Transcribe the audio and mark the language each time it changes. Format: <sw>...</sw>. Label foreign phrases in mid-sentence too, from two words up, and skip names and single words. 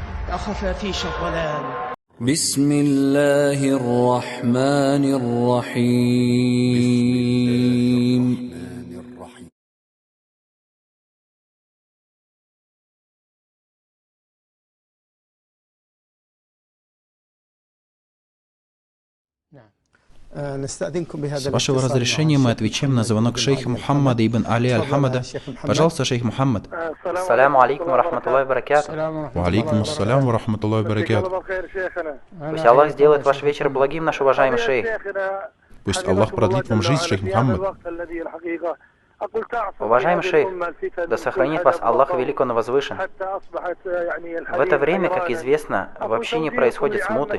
<ar>أخفافيش الظلام. بسم الله الرحمن الرحيم.</ar> <ru>С вашего разрешения мы отвечаем на звонок шейха Мухаммада ибн Али Аль-Хамада. Пожалуйста, шейх Мухаммад.</ru> <ar>السلام عليكم ورحمة الله وبركاته. وعليكم السلام ورحمة الله وبركاته.</ar> <ru>Пусть Аллах сделает ваш вечер благим, наш уважаемый шейх. Пусть Аллах продлит вам жизнь, шейх Мухаммад. Уважаемый шейх, да сохранит вас Аллах велик, Он возвышен. В это время, как известно, в общине происходит смуты.</ru>